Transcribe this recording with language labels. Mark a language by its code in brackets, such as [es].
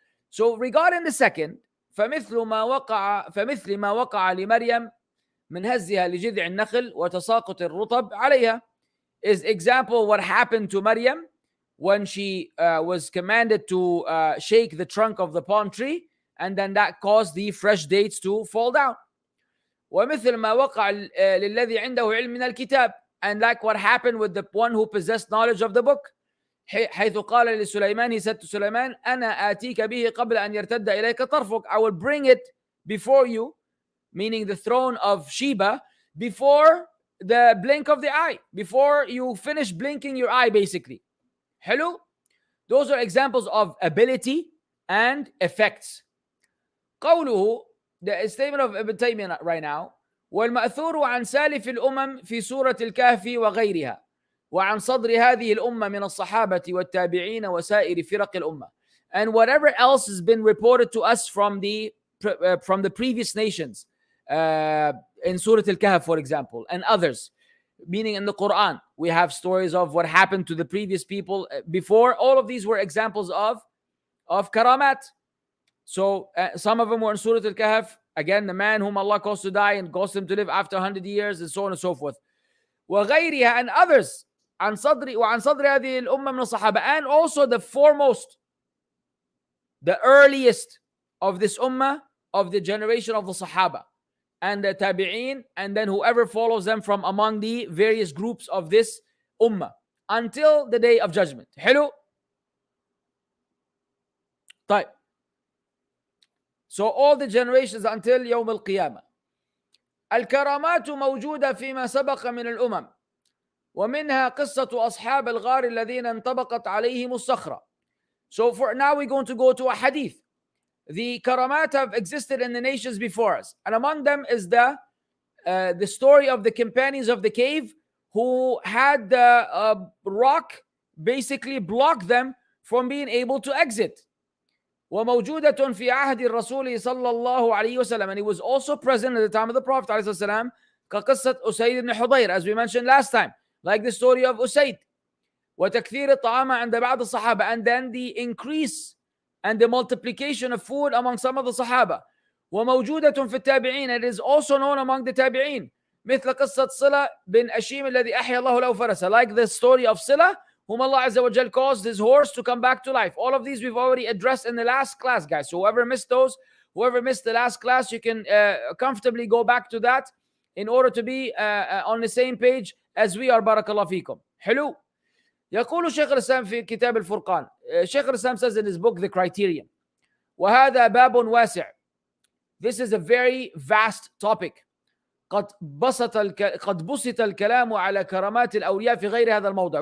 [en] So regarding the second, [ar] فمثل ما وقع لمريم من هزها لجذع النخل وتساقط الرطب عليها, [en] is example what happened to Maryam when she was commanded to shake the trunk of the palm tree, and then that caused the fresh dates to fall down. [ar] ومثل ما وقع للذي عنده علم من الكتاب, [en] and like what happened with the one who possessed knowledge of the book. [ar] حيث قال لسليمان, [en] he said to Sulaiman, [ar] أنا آتيك به قبل أن يرتد إليك طرفك. [en] I will bring it before you, meaning the throne of Sheba, before the blink of the eye, before you finish blinking your eye, basically. Hello? Those are examples of ability and effects. [ar] قوله, [en] the statement of Ibn Taymiyyah right now, [ar] والمأثور عن سالف الأمم في سورة الكهف وغيرها وعن صدر هذه الأمة من الصحابة والتابعين وسائر فرق الأمة. [en] And whatever else has been reported to us from the previous nations, in Surah Al-Kahf, for example, and others, meaning in the Quran, we have stories of what happened to the previous people before. All of these were examples of karamat. So some of them were in Surah Al-Kahf. Again, the man whom Allah caused to die and caused him to live after 100 years, and so on and so forth. وغيرها, and others. [ar] وعن صدر هذه الأمة من الصحابة, [en] and also the foremost, the earliest of this ummah, of the generation of the Sahaba and the Tabi'een, and then whoever follows them from among the various groups of this ummah until the day of judgment. Hello? [ar] طيب. [en] So all the generations until يوم القيامة. [ar] الكرامات موجودة فيما سبق من الأمم ومنها قصة أصحاب الغار الذين انطبقت عليهم الصخرة. [en] So for now we're going to go to a hadith. The karamat have existed in the nations before us, and among them is the story of the companions of the cave who had the rock basically block them from being able to exit. [ar] وموجودة في عهد الرسول صلى الله عليه وسلم, [en] and he was also present at the time of the Prophet عليه السلام, [ar] كقصة أسيد بن حضير, [en] as we mentioned last time, like the story of Usayd. [ar] وتكثير الطعام عند بعض الصحابة, [en] and then the increase and the multiplication of food among some of the Sahaba. [ar] وموجودة في التابعين, [en] it is also known among the Tabi'een. [ar] مثل قصة صلة بن أشيم الذي أحيا الله له فرسه, [en] like the story of Sila, whom Allah Azza wa Jal caused his horse to come back to life. All of these we've already addressed in the last class, guys. So whoever missed the last class, you can comfortably go back to that in order to be on the same page as we are. Barakallah fikum. حلو. [ar] يقول شيخ الإسلام في كتاب الفرقان. [en] Shaykh al-Islam says in his book The Criterion, [ar] وهذا باب واسع. [en] This is a very vast topic. [ar] قد بسط الكلام على كرامات الأولياء في غير هذا الموضع.